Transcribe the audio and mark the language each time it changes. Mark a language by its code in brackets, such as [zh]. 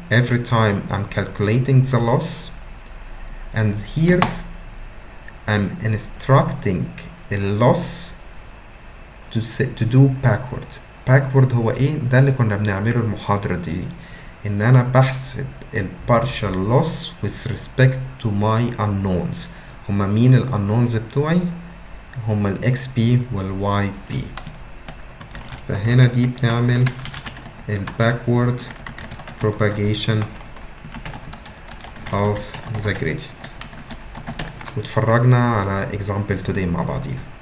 [en] Every time I'm calculating the loss, and here I'm instructing the loss to do backward [ar] هو ايه ده اللي كنا بنعمله المحاضرة دي، ان انا بحسب [en] ال partial loss with respect to my unknowns. [ar] هما مين ال unknowns بتوعي؟ هما ال XP وال YP. فهنا دي بتعمل ال [en] backward propagation of the gradient. [ar] واتفرجنا على [en] example today [ar] مع بعضينا.